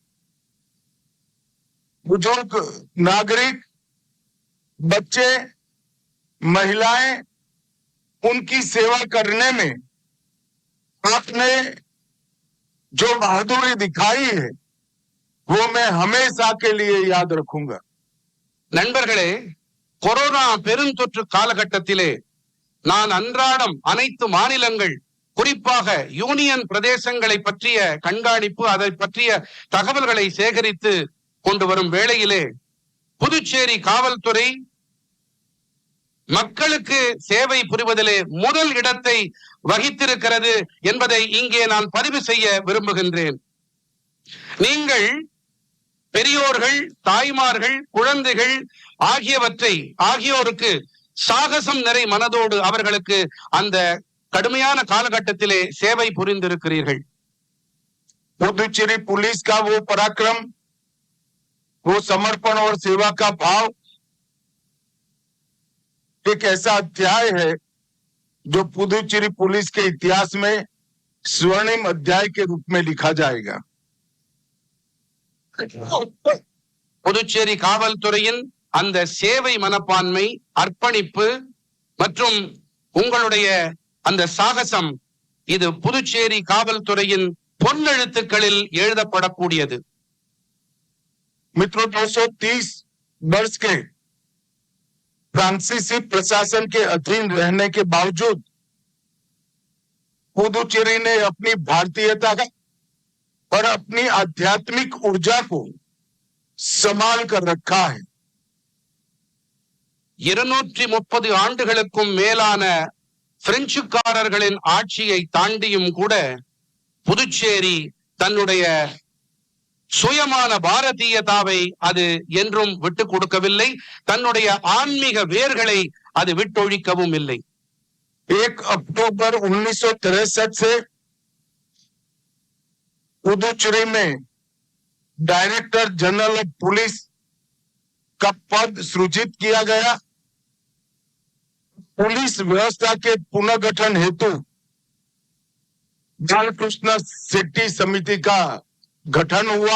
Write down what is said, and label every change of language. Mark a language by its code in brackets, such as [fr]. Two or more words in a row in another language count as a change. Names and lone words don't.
[hi] बुजुर्ग नागरिक, बच्चे, महिलाएं, उनकी सेवा करने में आपने जो बहादुरी दिखाई है वो मैं हमेशा के लिए याद रखूंगा. [ta] நண்பர்களே, கொரோனா பெருந்தொற்று காலகட்டத்திலே நான் அன்றாடம் அனைத்து மாநிலங்கள், குறிப்பாக யூனியன் பிரதேசங்களை பற்றிய கண்காணிப்பு, அதை பற்றிய தகவல்களை சேகரித்து கொண்டு வரும் வேளையிலே புதுச்சேரி காவல்துறை மக்களுக்கு சேவை புரிவதிலே முதல் இடத்தை வகித்திருக்கிறது என்பதை இங்கே நான் பதிவு செய்ய விரும்புகின்றேன். நீங்கள் பெரியோர்கள், தாய்மார்கள், குழந்தைகள் ஆகியோருக்கு சாகசம் நிறை மனதோடு அவர்களுக்கு அந்த கடுமையான காலகட்டத்திலே சேவை புரிந்திருக்கிறீர்கள். [hi] पुडुचेरी पुलिस का वो पराक्रम, वो समर्पण और सेवा का भाव एक ऐसा अध्याय है जो पुडुचेरी पुलिस के इतिहास में स्वर्णिम अध्याय के रूप में लिखा जाएगा. [ta] புதுச்சேரி காவல்துறையின் அந்த சேவை மனப்பான்மை, அர்ப்பணிப்பு மற்றும் உங்களுடைய அந்த சாகசம், இது புதுச்சேரி காவல்துறையின் பொன்னெழுத்துக்களில் எழுதப்படக்கூடியது. [hi] मित्रों, 230 वर्ष के फ्रांसीसी प्रशासन के अधीन रहने के बावजूद पुडुचेरी ने अपनी भारतीयता और अपनी आध्यात्मिक ऊर्जा को संभाल कर रखा है. [ta] 230 ஆண்டுகளுக்கும் மேலான பிரெஞ்சுக்காரர்களின் ஆட்சியை தாண்டியும் கூட புதுச்சேரி தன்னுடைய சுயமான பாரதியதாவை அது என்றும் விட்டு கொடுக்கவில்லை. தன்னுடைய ஆன்மீக வேர்களை அது விட்டொழிக்கவும் இல்லை. [hi] 1 अक्टूबर 1963 से पुडुचेरी में [en] Director General of Police [hi] का पद सृजित किया गया. पुलिस व्यवस्था के पुनर्गठन हेतु बालकृष्ण शेट्टी समिति का गठन हुआ.